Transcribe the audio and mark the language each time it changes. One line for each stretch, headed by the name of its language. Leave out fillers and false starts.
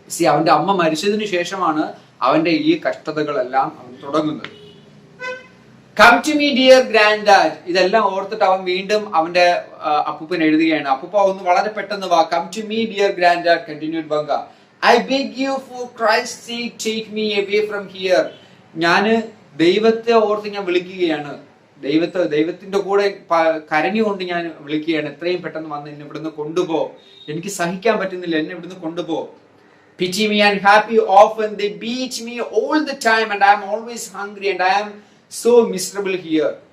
Malayalam: അവന്റെ അമ്മ മരിച്ചതിന് ശേഷമാണ് അവന്റെ ഈ കഷ്ടതകളെല്ലാം അവൻ തുടങ്ങുന്നത്.
English: Come to me dear granddad.
Malayalam: ഇതെല്ലാം ഓർത്തിട്ട് അവൻ വീണ്ടും അവന്റെ അപ്പൂപ്പൻ എഴുതുകയാണ്. അപ്പൂപ്പ ഒന്ന് വളരെ പെട്ടെന്ന് വാ.
English: Come to me dear granddad, continued വങ്ക. I beg you for Christ's sake take me away from here.
Malayalam: ഞാന് ദൈവത്തെ ഓർത്ത് ഞാൻ വിളിക്കുകയാണ്, ദൈവത്തിന്റെ കൂടെ കരഞ്ഞുകൊണ്ട് ഞാൻ വിളിക്കുകയാണ്, എത്രയും പെട്ടെന്ന് വന്ന് എന്നെ ഇവിടുന്ന് കൊണ്ടുപോ, എനിക്ക് സഹിക്കാൻ പറ്റുന്നില്ല, എന്നെ ഇവിടുന്ന് കൊണ്ടുപോ.
English: Pity me and happy often they beat me all the time and I am always hungry and I am so miserable here.